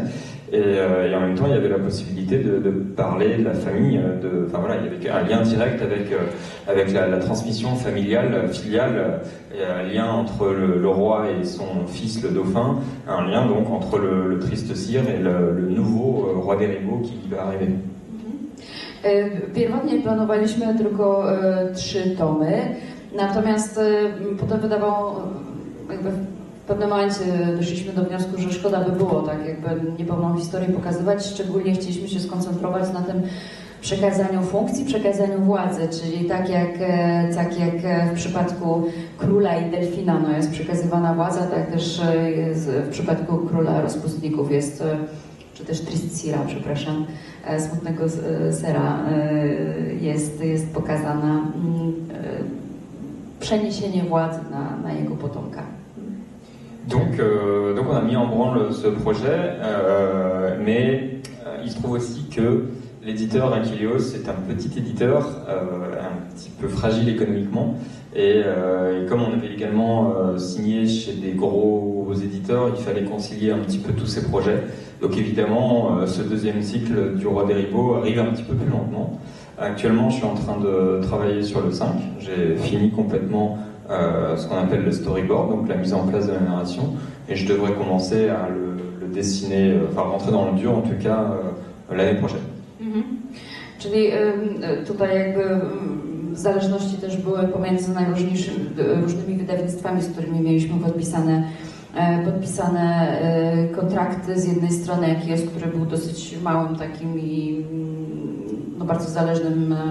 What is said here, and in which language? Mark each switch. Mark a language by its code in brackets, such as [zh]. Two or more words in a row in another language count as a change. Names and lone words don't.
[fr] Et en même temps, il y avait la possibilité de parler de la famille, il y avait un lien direct avec la transmission familiale, filiale, et un lien entre le roi et son fils, le dauphin, un lien donc entre le triste sire et le nouveau Roi des Ribauds qui va arriver. [pl] Pierwotnie planowaliśmy tylko 3 tomy, natomiast potem wydawało, jakby w pewnym momencie doszliśmy do wniosku, że szkoda by było tak jakby niepełną historię pokazywać, szczególnie chcieliśmy się skoncentrować na tym przekazaniu funkcji, przekazaniu władzy, czyli tak jak w przypadku króla i delfina jest przekazywana władza, tak też w przypadku króla rozpustników jest, czy też Tristsira, przepraszam, smutnego sera, jest pokazana przeniesienie władzy na jego potomka. [fr] Donc on a mis en branle ce projet, mais il se trouve aussi que l'éditeur Aquilios est un petit éditeur, un petit peu fragile économiquement, et comme on avait également signé chez des gros éditeurs, il fallait concilier un petit peu tous ces projets. Donc évidemment, ce deuxième cycle du Roi des Ribauds arrive un petit peu plus lentement. Actuellement, je suis en train de travailler sur le 5, j'ai fini complètement ce qu'on appelle le storyboard, donc la mise en place de la narration, et je devrais commencer à le dessiner, rentrer dans le dur en tout cas l'année prochaine. [pl] Czyli tutaj jakby zależności też były pomiędzy różnymi wydawnictwami, z którymi mieliśmy podpisane kontrakty. Z jednej strony Aquilios, który był dosyć małym takim i bardzo zależnym.